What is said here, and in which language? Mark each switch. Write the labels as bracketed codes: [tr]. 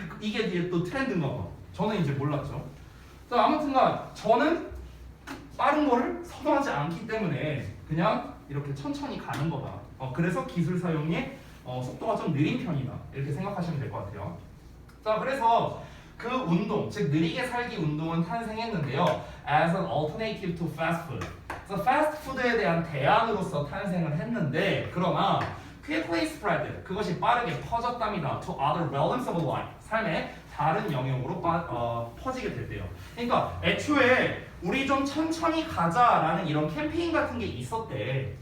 [ko] 이게 이제 또 트렌드인가 봐. 저는 이제 몰랐죠. 자, 아무튼간 저는 빠른 거를 선호하지 않기 때문에 그냥 이렇게 천천히 가는 거다. 그래서 기술 사용의 속도가 좀 느린 편이다. 이렇게 생각하시면 될 것 같아요. 자, 그래서 그 운동, 즉 느리게 살기 운동은 탄생했는데요. [en] As an alternative to fast food. [ko] 그래서 fast food에 대한 대안으로서 탄생을 했는데 그러나 [en] quickly spread, [ko] 그것이 빠르게 퍼졌답니다. [en] To other realms of life. [ko] 삶의 다른 영역으로 퍼지게 됐대요. 그러니까 애초에 우리 좀 천천히 가자라는 이런 캠페인 같은 게 있었대.